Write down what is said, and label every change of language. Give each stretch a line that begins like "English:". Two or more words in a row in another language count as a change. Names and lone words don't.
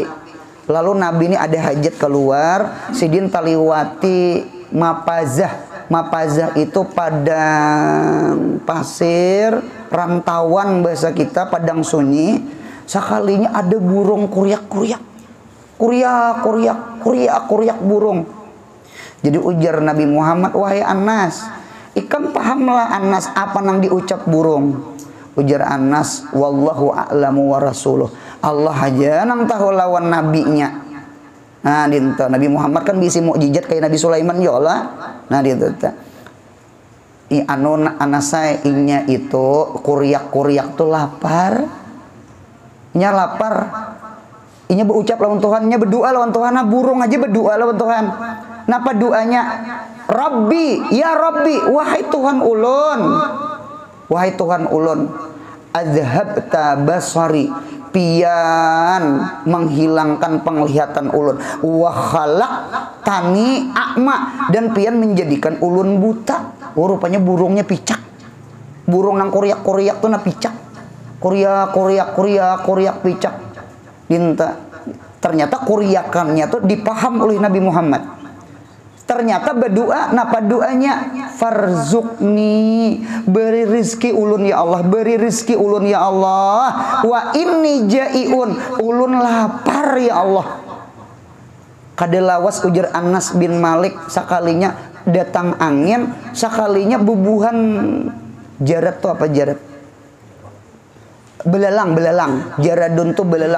Banjar: Lalu Nabi ini ada hajat keluar, sidin taliwati Mapazah itu padang pasir, rantauan bahasa kita, padang sunyi. Sekalinya ada burung kuriak burung. Jadi ujar Nabi Muhammad, wahai Anas, ikan pahamlah Anas apa nang diucap burung.
Arabic: Ujar Anas, والله أعلم ورسوله.
Banjar: Allah aja nang tahu lawan nabinya. Nah, dinta Nabi Muhammad kan bisi mukjizat kayak Nabi Sulaiman ya Allah. Nah, dinta. anu anasa inya itu kuriak tuh lapar. Nya lapar. Inya berucap lawan Tuhan, nya berdoa lawan Tuhan, burung aja berdoa lawan Tuhan. Napa doanya?
Arabic: ربي يا ربي,
Banjar: wahai Tuhan ulun. Wahai Tuhan ulun,
Arabic: أذهبت بصري,
Banjar: pian menghilangkan penglihatan ulun,
Arabic: وخلقتني أعمى,
Banjar: dan pian menjadikan ulun buta. Oh, rupanya burungnya picak. Burung nang kuriak-kuriak tuh na picak. Kuriak picak. Dinta. Ternyata kuriakannya tuh dipaham oleh Nabi Muhammad. Ternyata berdoa, napa doanya? Farzukni, beri rizki ulun ya Allah, beri rizki ulun ya Allah.
Arabic: وإني جائع,
Banjar: ulun lapar ya Allah. Kadelawas ujar Anas bin Malik, sakalinya datang angin, sakalinya bubuhan jarat tuh apa jarat? Belalang, jaradun tuh belalang.